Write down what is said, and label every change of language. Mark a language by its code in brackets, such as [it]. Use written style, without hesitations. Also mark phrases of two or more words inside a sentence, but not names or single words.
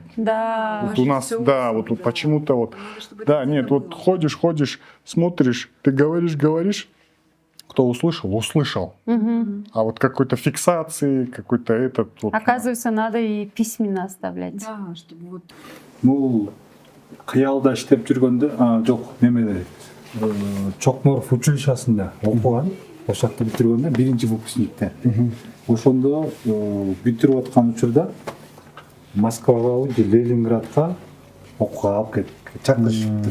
[ru] Да. Вот у нас, да, вот тут почему-то вот, да, нет, вот ходишь, смотришь, ты говоришь, кто услышал, услышал. А вот какой-то фиксации, какой-то этот вот. Оказывается, надо и письменно оставлять. Да, чтобы вот... [ky] бул кыялда иштеп жүргөндө жок немеде Чокморов училищасында окуган, ошол жакта бүтүргөндө биринчи выпускникте. Ошондо бүтүрүп аткан учурда Москвага же Ленинградка окууга алып кетип чакырышыптыр.